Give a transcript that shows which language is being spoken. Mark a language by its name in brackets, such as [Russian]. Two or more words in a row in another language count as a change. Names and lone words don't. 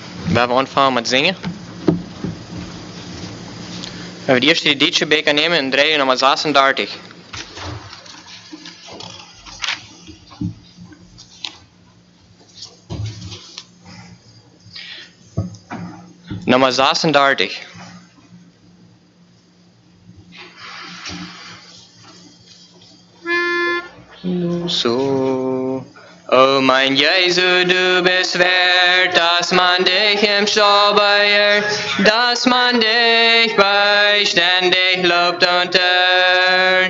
[Dutch] We hebben aanvangen met zingen. We hebben de eerste Duitse beker nemen en draaien nummer 36. Nummer 36. So. [German] O mein Jesu, du bist wert, dass man dich im Stall beehrt, dass man dich beständig lobt und ehrt.